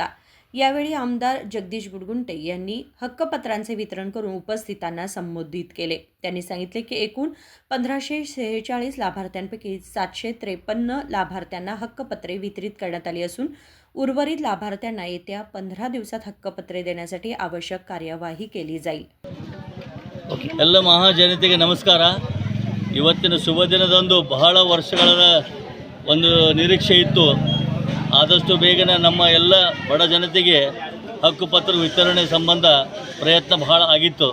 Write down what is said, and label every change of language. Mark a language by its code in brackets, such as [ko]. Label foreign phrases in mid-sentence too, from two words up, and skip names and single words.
[mr] यावेळी आमदार जगदीश गुडगुंटे यांनी हक्कपत्रांचे वितरण करून उपस्थितांना संबोधित केले। त्यांनी सांगितले की एकूण 1546 लाभार्थ्यांपैकी 753 लाभार्थ्यांना हक्कपत्रे वितरित करण्यात आली असून उर्वरित लाभार्थ्यांना येत्या 15 दिवसात हक्कपत्रे देण्यासाठी आवश्यक कार्यवाही केली जाईल। [kn] ಎಲ್ಲ ಮಹಾಜನತೆಗೆ ನಮಸ್ಕಾರ। ಇವತ್ತಿನ ಶುಭ ದಿನದಂದು ಬಹಳ ವರ್ಷಗಳ ಒಂದು ನಿರೀಕ್ಷೆ ಇತ್ತು। ಆದಷ್ಟು ಬೇಗನೆ ನಮ್ಮ ಎಲ್ಲ ಬಡ ಜನತೆಗೆ ಹಕ್ಕುಪತ್ರ ವಿತರಣೆ ಸಂಬಂಧ ಪ್ರಯತ್ನ ಬಹಳ ಆಗಿತ್ತು।